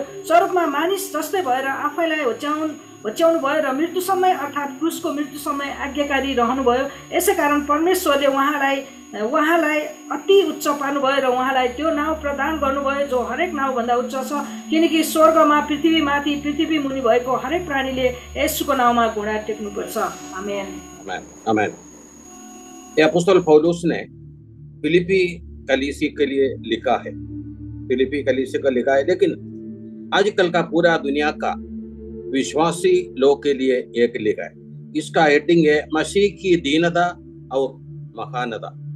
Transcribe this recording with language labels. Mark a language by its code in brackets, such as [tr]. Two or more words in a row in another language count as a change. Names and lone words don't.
[ne] स्वरूपमा मानिस जस्तै भएर आफैलाई होच्याउनु भयो र मृत्युसम्म अर्थात् क्रुसको मृत्युसम्म आज्ञाकारी रहनुभयो। यसै कारण परमेश्वरले उहाँलाई अति उच्च पार्नुभयो र उहाँलाई त्यो नाउँ प्रदान गर्नुभयो जो हरेक नाउँभन्दा उच्च छ, किनकि स्वर्गमा, पृथ्वीमाथि, पृथ्वी मुनि भएको हरेक प्राणीले येशूको नाउँमा घुँडा टेक्नुपर्छ। आमेन, आमेन, आमेन। [hi] ये अपोस्तल पौलुस ने फिलिपी कलीसिया के लिए लिखा है, फिलिपी कलीसिया का लिखा है, लेकिन आजकल का पूरा दुनिया का विश्वासी लोग के लिए एक लिखा है। इसका हेडिंग है मसीह की दीनता और महानता।